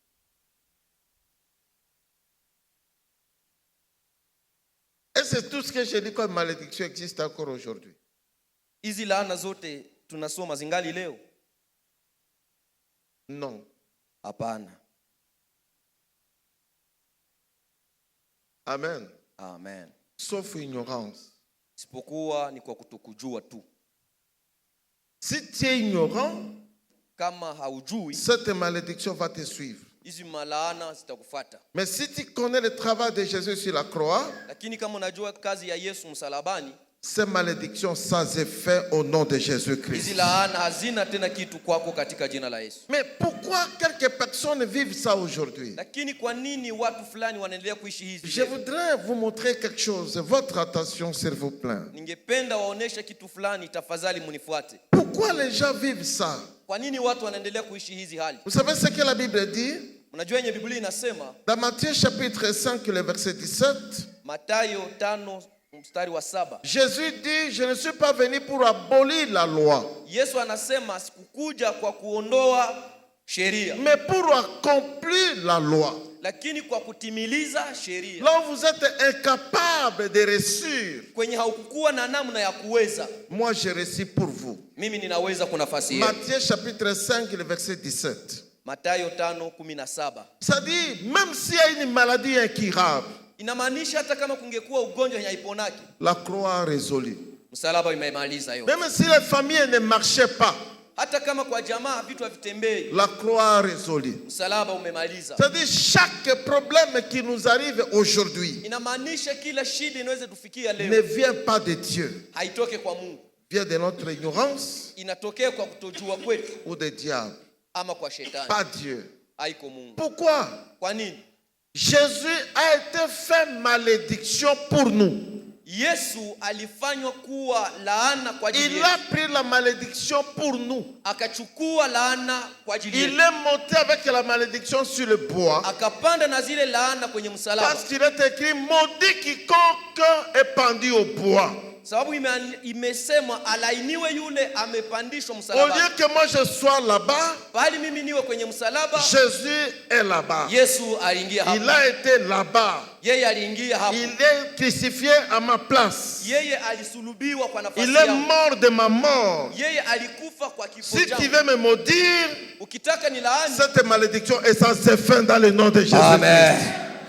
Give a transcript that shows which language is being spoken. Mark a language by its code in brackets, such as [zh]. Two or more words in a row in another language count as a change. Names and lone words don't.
[fr] Et c'est tout ce que je dis comme malédiction existe encore aujourd'hui. [sw] Hizi laana zote tunasoma zingali leo? [fr] Non. [sw] Hapana. [fr] Amen. [sw] Amen. [fr] Sauf ignorance. [sw] Isipokuwa ni kwa kutokujua tu. [fr] Si tu es ignorant, [sw] kama haujui, [fr] cette malédiction va te suivre. [sw] Hizi malaana zitakufuata. [fr] Mais si tu connais le travail de Jésus sur la croix, [sw] lakini kama unajua kazi ya Yesu msalabani, [fr] ces malédictions sans effet au nom de Jésus-Christ. [sw] Hizi laana hazina tena kitu kwako katika jina la Yesu. [fr] Mais pourquoi quelques personnes vivent ça aujourd'hui? [sw] Lakini kwa nini watu fulani wanaendelea kuishi hizi? [fr] Je voudrais vous montrer quelque chose. Votre attention, s'il vous plaît. [sw] Ningependa waoneshe kitu fulani, tafadhali munifuate. [fr] Pourquoi les gens vivent ça? [sw] Kwa nini watu wanaendelea kuishi hizi hali? [fr] Vous savez ce que la Bible dit? [sw] Unajua yenye Biblia inasema? [fr] Dans Matthieu chapitre 5, le verset 17. [sw] Mathayo 5 mstari wa 7. [fr] Jésus dit, je ne suis pas venu pour abolir la loi. [sw] Yesu anasema sikukuja kwa kuondoa sheria, [fr] mais pour accomplir la loi. [sw] Lakini kwa kutimiliza sheria. [fr] Là où vous êtes incapable de réussir, [sw] kwenye haukukuwa na namna ya kuweza, [fr] moi je réussis pour vous. [sw] Mimi ninaweza kwa nafasi yenu. [fr] Matthieu chapitre 5, le verset 17. [sw] Mathayo 5:17. [fr] Ça dit, même s'il y a une maladie incurable, [sw] inamaanisha hata kama kungekuwa ugonjwa haiponaki, [fr] la croix a résolu. [sw] Msalaba imemaliza yote. [fr] Même si les familles ne marchaient pas, [sw] hata kama kwa jamaa vitu havitembei, [fr] la croix a résolu. [sw] Msalaba umemaliza. [fr] Ça dit, chaque problème qui nous arrive aujourd'hui, [sw] inamaanisha kila shida inaweza tufikia leo, [fr] ne vient pas de Dieu, [sw] haitoke kwa Mungu, [fr] vient de notre ignorance, [sw] inatokea kwa kutojua kwetu, [fr] ou de diable, [sw] ama kwa shetani, [fr] pas Dieu. [sw] haiko Mungu. [fr] Pourquoi? [sw] Kwa nini? [fr] Jésus a été fait malédiction pour nous. [sw] Yesu alifanywa kuwa laana kwa ajili [fr] Il [sw] yetu. [fr] a pris la malédiction pour nous. [sw] Akachukua laana kwa ajili [fr] Il [sw] yetu. [fr] est monté avec la malédiction sur le bois. [sw] Akapanda na zile laana kwenye msalaba. [fr] Parce qu'il est écrit, maudit quiconque est pendu au bois. [sw] Sababu imesema alainiwe yule amepandishwa [fr] Au [sw] msalaba. [fr] lieu que moi je sois là-bas, [sw] Bali mimi niwe kwenye msalaba. [fr] Jésus est là-bas. [sw] Yesu aliingia hapo. [fr] Il a été là-bas. [sw] Yeye aliingia hapo. [fr] Il est crucifié à ma place. [sw] Yeye alisulubiwa kwa nafasi [fr] Il est [sw] yangu. [fr] mort de ma mort. [sw] Yeye alikufa kwa kifo [fr] Si tu [sw] changu. [fr] veux me maudire, [sw] Ukitaka ni laani, [fr] cette malédiction est censée fin dans le nom de Jésus. Amen.